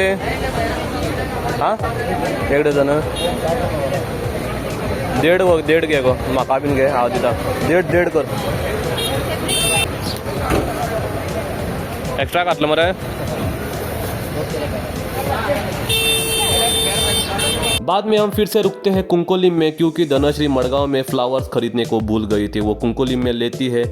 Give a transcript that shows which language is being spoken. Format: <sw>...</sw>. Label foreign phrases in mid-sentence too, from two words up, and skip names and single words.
<kok>हाँ 1 डझन 1.5 घे गो, म्हाका बीन घे, हांव दिता 1.5 कर। एक्स्ट्रा घातलं मरे?</kok> <hi>बाद में हम फिर से रुकते हैं कुंकोलिम में, क्योंकि धनश्री मड़गांव में फ्लावर्स खरीदने को भूल गई थी। वो कुंकोलिम में लेती है।</hi>